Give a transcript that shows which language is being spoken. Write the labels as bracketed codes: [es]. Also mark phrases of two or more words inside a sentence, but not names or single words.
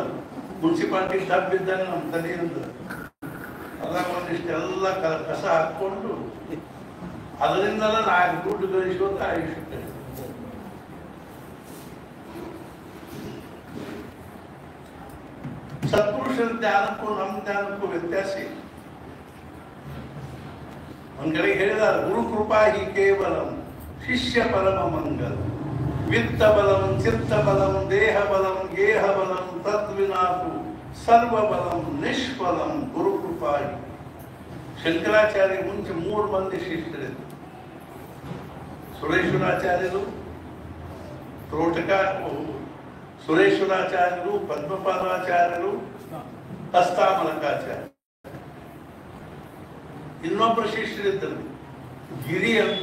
[en] municipality dub [kn] ಇದ್ದಂಗೆ ನಮ್ಮ ತಲೆಯಿಂದ ಅದಾಗ ಒಂದಿಷ್ಟೆಲ್ಲ ಕಸ ಹಾಕೊಂಡು ಅದರಿಂದಲ ನಾಲ್ಕು ದುಡ್ಡು ಗಳಿಸೋದು ಆಯುಷ್ಯ. ಸತ್ಪುರುಷರ ಜ್ಞಾನಕ್ಕೂ ನಮ್ಮ ಜ್ಞಾನಕ್ಕೂ ವ್ಯತ್ಯಾಸ ಇದೆ. ಒಂದ್ ಕಡೆ ಹೇಳಿದ [sa] ಗುರು ಕೃಪಾ ಹಿ ಕೇವಲಂ ಶಿಷ್ಯ ಪರಮ ಮಂಗಲ ವಿತ್ತ ಬಲಂ ಚಿತ್ತ ಬಲಂ ದೇಹ ಬಲಂ ಗೇಹ ಬಲಂ ತದ್ವಿನಾಕು ಸರ್ವ ಬಲಂ ನಿಷ್ಫಲಂ ಗುರು ಕೃಪಾ ಹಿ. [kn] ಶಂಕರಾಚಾರ್ಯ ಮುಂಚೆ 3 ಮಂದಿ ಶಿಷ್ಯರಿದ್ದರು. ಸುರೇಶ್ವರಾಚಾರ್ಯರು, ತ್ರೋಟಕ ಸುರೇಶ್ವರಾಚಾರ್ಯರು, ಪದ್ಮಪಾದಾಚಾರ್ಯರು, ಹಸ್ತಾಮಲಕಾಚಾರ್ಯ. ಇನ್ನೊಬ್ಬರು ಶಿಷ್ಯರಿದ್ದರು ಗಿರಿ ಅಂತ.